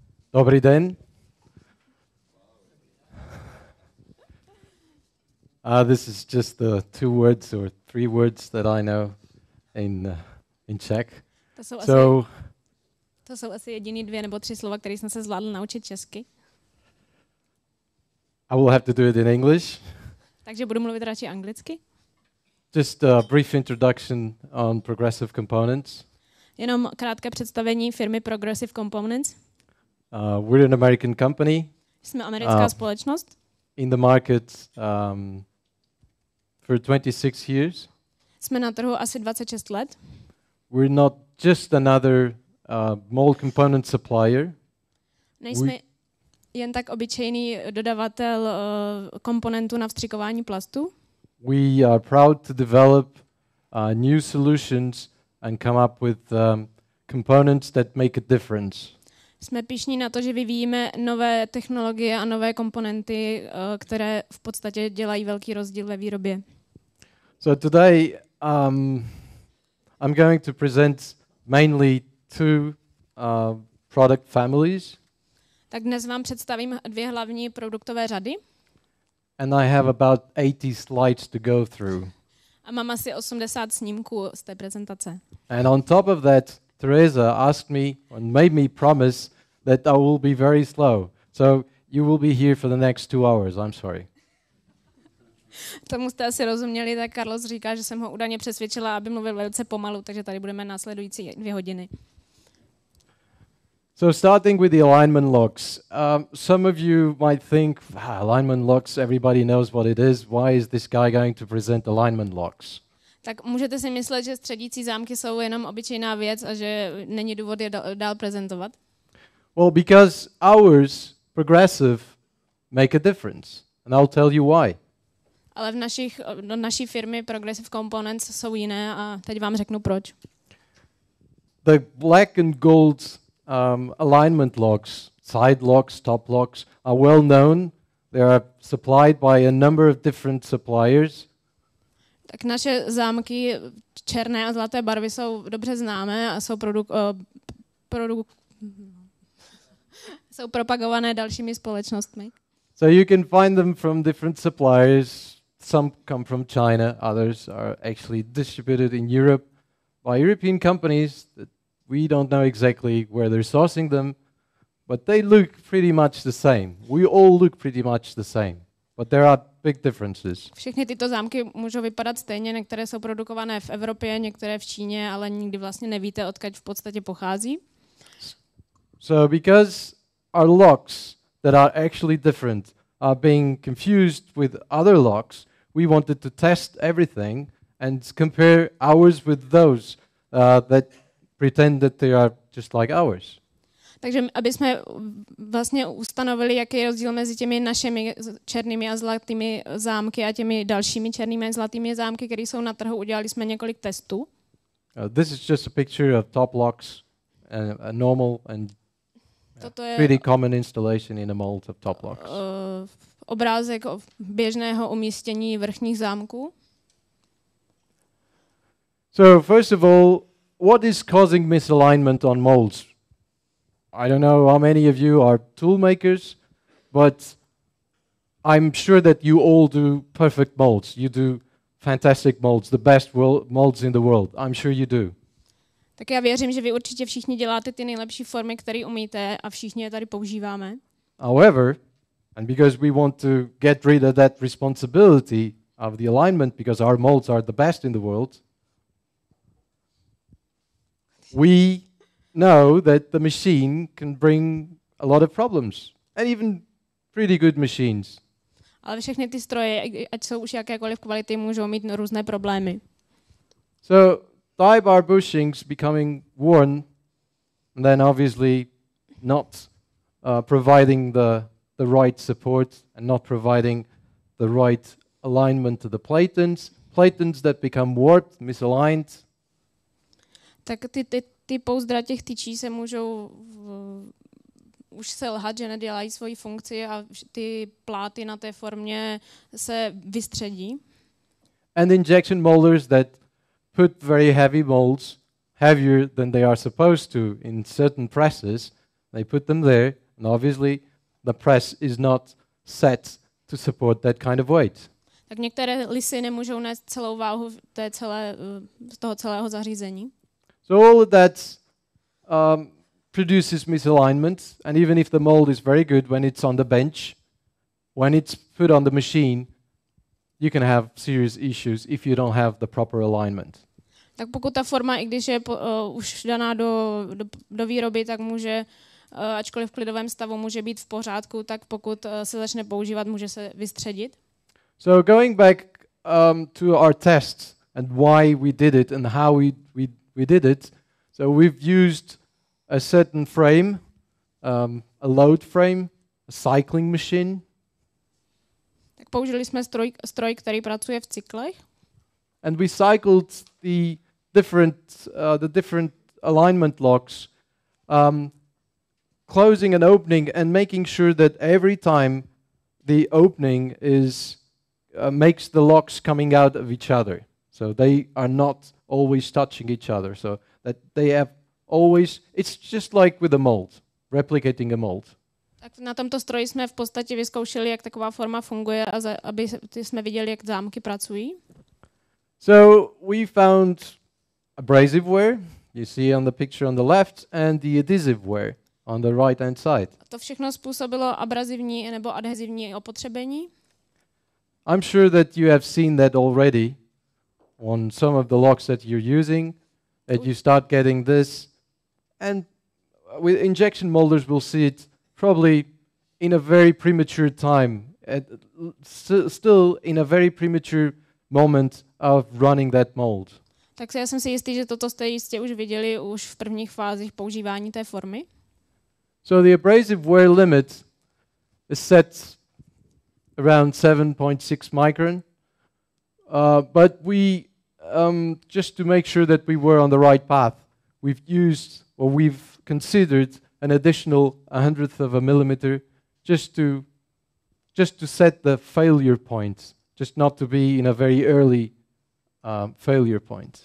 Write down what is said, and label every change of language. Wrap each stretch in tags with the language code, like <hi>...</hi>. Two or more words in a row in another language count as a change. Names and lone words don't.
<cs>Dobrý den.</cs> <en>This is just the 2 words or 3 words that I know in Czech.</en> <cs>To jsou asi jediný 2 nebo 3 slova, které jsem se zvládl naučit česky.</cs> <en>I will have to do it in English.</en> <cs>Takže budu mluvit radši anglicky.</cs> <en>Just a brief introduction on Progressive Components.</en> <cs>Jenom krátké představení firmy Progressive Components.</cs> <en>We're an American company.</en> <cs>Jsme americká společnost.</cs> <en>In the market for 26 years.</en> <cs>Jsme na trhu asi 26 let.</cs> <en>We're not just another mold component supplier.</en> <cs>Nejsme jen tak obyčejný dodavatel komponentů na vstřikování plastu.</cs> <en>We are proud to develop new solutions and come up with components that make a difference.</en> <cs>Jsme pyšní na to, že vyvíjíme nové technologie a nové komponenty, které v podstatě dělají velký rozdíl ve výrobě.</cs> <en>So today I'm going to present mainly 2 product families.</en> <cs>Tak dnes vám představím 2 hlavní produktové řady.</cs> <en>And I have about 80 slides to go through.</en> <cs>A mám asi 80 snímků z té prezentace.</cs> <en>And on top of that, Teresa asked me and made me promise that I will be very slow. So you will be here for the next 2 hours. I'm sorry.</en> <cs>Tomu jste asi rozuměli, tak Carlos říká, že jsem ho údajně přesvědčila, aby mluvil velice pomalu, takže tady budeme následující 2 hodiny.</cs> <en>So starting with the alignment locks. Some of you might think, alignment locks, everybody knows what it is. Why is this guy going to present alignment locks?</en> <cs>Tak můžete si myslet, že středící zámky jsou jenom obyčejná věc a že není důvod je dál prezentovat?</cs> <en>Well, because ours, Progressive, make a difference. And I'll tell you why.</en> <cs>Ale naší firmy Progressive Components jsou jiné a teď vám řeknu proč.</cs> <en>The black and gold alignment locks, side locks, top locks, are well known. They are supplied by a number of different suppliers.</en> <cs>Tak naše zámky černé a zlaté barvy jsou dobře známé a jsou jsou propagované dalšími společnostmi.</cs> <en>So you can find them from different suppliers. Some come from China, others are actually distributed in Europe by European companies that we don't know exactly where they're sourcing them, but they look pretty much the same. We all look pretty much the same, but there are big differences.</en> <cs>Všechny tyto zámky můžou vypadat stejně, některé jsou produkované v Evropě, některé v Číně, ale nikdy vlastně nevíte, odkud v podstatě pochází.</cs> <en>So because our locks that are actually different are being confused with other locks, we wanted to test everything and compare ours with those that pretend that they are just like ours.</en> <cs>Takže aby jsme vlastně ustanovili, jaký je rozdíl mezi těmi našimi černými a zlatými zámky a těmi dalšími černými a zlatými zámky, které jsou na trhu, udělali jsme několik testů.</cs> <en>This is just a picture of top locks, a normal and</en> <cs>Toto je</cs> <en>pretty common installation in a mold of top locks.</en> <cs>Obrázek běžného umístění vrchních zámků.</cs> <en>So first of all, what is causing misalignment on molds? I don't know how many of you are tool makers, but I'm sure that you all do perfect molds. You do fantastic molds, the best molds in the world. I'm sure you do.</en> <cs>Tak já věřím, že vy určitě všichni děláte ty nejlepší formy, které umíte a všichni je tady používáme.</cs> <en>However, and because we want to get rid of that responsibility of the alignment, because our molds are the best in the world, we know that the machine can bring a lot of problems, and even pretty good machines.</en> <cs>Ale všechny ty stroje, ať jsou už jakékoliv kvality, můžou mít různé problémy.</cs> <en>So tie bar bushings becoming worn, and then obviously not providing the right support and not providing the right alignment to the platens that become warped, misaligned.</en> <cs>Tak ty pouzdra těch tyčí se můžou už selhat, že nedělají svoji funkci a ty pláty na té formě se vystředí.</cs> <en>And injection molders that put very heavy molds, heavier than they are supposed to in certain presses, they put them there And obviously, the press is not set to support that kind of weight.</en> <cs>Tak některé lisy nemůžou nést celou váhu toho celého zařízení.</cs> <en>So all of that produces misalignment, and even if the mold is very good when it's on the bench, when it's put on the machine, you can have serious issues if you don't have the proper alignment.</en> <cs>Tak pokud ta forma, i když je už daná do výroby, tak může, ačkoliv v klidovém stavu může být v pořádku, tak pokud se začne používat, může se vystředit.</cs> <en>So going back to our tests and why we did it and how we did it, so we've used a certain frame, a load frame, a cycling machine.</en> <cs>Tak použili jsme stroj, který pracuje v cyklech.</cs> <en>And we cycled the different alignment locks, closing and opening and making sure that every time the opening is makes the locks coming out of each other. So they are not always touching each other. So that they have always, it's just like with a mold, replicating a mold.</en> <cs>Tak na tomto stroji jsme v podstatě vyzkoušeli, jak taková forma funguje, aby jsme viděli, jak zámky pracují.</cs> <en>So we found abrasive wear, you see on the picture on the left, and the adhesive wear on the right-hand side.</en> <cs>To všechno způsobilo abrazivní nebo adhezivní opotřebení.</cs> <en>I'm sure that you have seen that already on some of the locks that you're using, that you start getting this. And with injection molders, we'll see it probably in a very premature time, still in a very premature moment of running that mold.</en> <cs>Tak já jsem si jistý, že toto jste jistě už viděli už v prvních fázích používání té formy.</cs> <en>So the abrasive wear limit is set around 7.6 micron, but we just to make sure that we were on the right path, we've considered an additional 100th of a millimeter just to set the failure point, just not to be in a very early failure point.</en>